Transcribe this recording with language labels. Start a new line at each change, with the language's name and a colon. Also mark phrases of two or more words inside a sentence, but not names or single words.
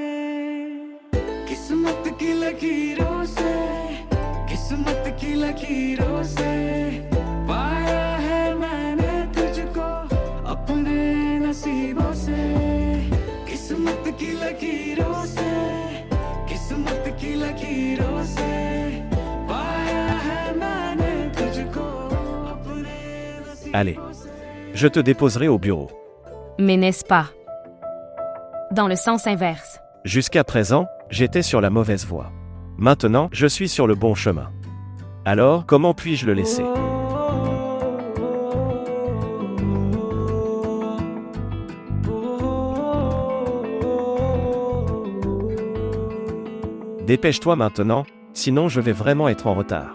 Hindi: किस्मत की लकीरों से पाया है मैंने तुझको अपने नसीबों से किस्मत की लकीरों से पाया है मैंने तुझको अपने
French: Allez.
Hindi: नसीबों से
French: Je te déposerai au bureau. Mais n'est-ce pas? Dans le sens inverse. Jusqu'à présent, j'étais sur la mauvaise voie. Maintenant, je suis sur le bon chemin. Alors, comment puis-je le laisser? Dépêche-toi maintenant, sinon je vais vraiment être en retard.